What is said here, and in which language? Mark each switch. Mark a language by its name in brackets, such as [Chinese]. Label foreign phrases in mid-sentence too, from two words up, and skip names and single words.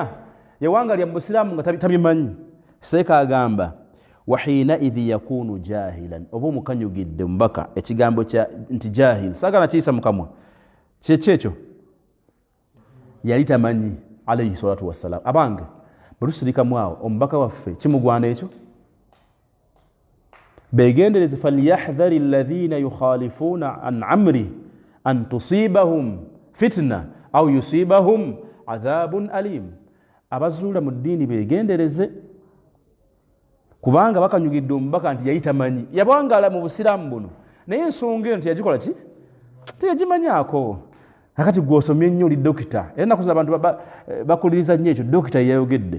[Ganda] Yawangalya mu busiraamu nga tabimanyi. Seeka agamba [Arabic] وحينئذ يكون جاهلا, [Ganda] oba omukanyugidde mubaka ekigambo nti jahil saagala kiyisa mukamwa kyekyo yali tamanyi [Arabic] عليه الصلاة والسلام. [Ganda] Abange bwe tusirikamu awo omubaka waffe kimugwana ekyo? [Arabic] Begendereze فليحذر الذين يخالفون عن أمره أن تصيبهم فتنة أو يصيبهم عذاب أليم. [Ganda] Abazuula mu ddiini begendereze, kubanga bakanyugidde omubaka nti yali tamanyi, yabwangala mu busiraamu buno naye ensonga eno teyagikola ki teyagimanyaako. Akati gw'osomye nnyo oli dokita era nakuza abantu bakuliriza nnyo ekyo dokita yayogedde.